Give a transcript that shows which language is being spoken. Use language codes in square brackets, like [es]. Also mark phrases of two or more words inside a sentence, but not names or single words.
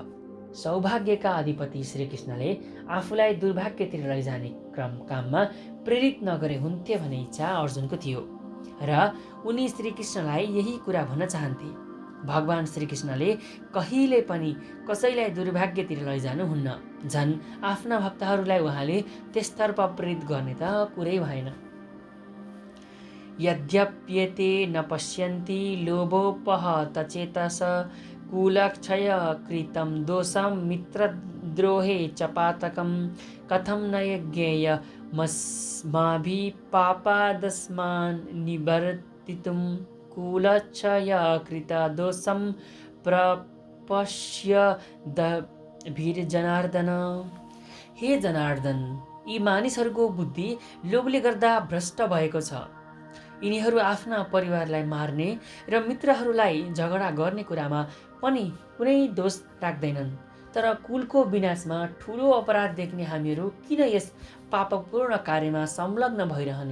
[ne] सौभाग्यका अधिपति श्रीकृष्णले आफूलाई दुर्भाग्यतिर लैजाने काममा प्रेरित नगरे हुन्थे भन्ने इच्छा अर्जुनको थियो र उनी श्रीकृष्णलाई यही कुरा भन्न चाहन्थे। भगवान श्रीकृष्णले कहिले पनि कसैलाई दुर्भाग्यतिर लैजानुहुन्न। झन् आफ्ना भक्तहरूलाई उहाँले त्यसतर्फ प्रेरित गर्ने त कुरै भएन। [sa] यद्यप्येते न पश्यन्ति लोभोपहत चेतस कुलक्षय कृतं दोषं मित्रद्रोहे च पातकं कथं न यज्ञेयमस्माभिः पापादस्मान् निवर्तितुं कुलक्षय कृत दोषं प्रपश्यद्भिर्जनार्दन। [ne] हे जनार्दन, यी मानिसहरूको बुद्धि लोभले गर्दा भ्रष्ट भएको छ। यिनीहरू आफ्ना परिवारलाई मार्ने र मित्रहरूलाई झगडा गर्ने कुरामा पनि कुनै दोष राख्दैनन्। तर कुलको विनाशमा ठुलो अपराध देख्ने हामीहरू किन यस पापपूर्ण कार्यमा संलग्न भइरहने?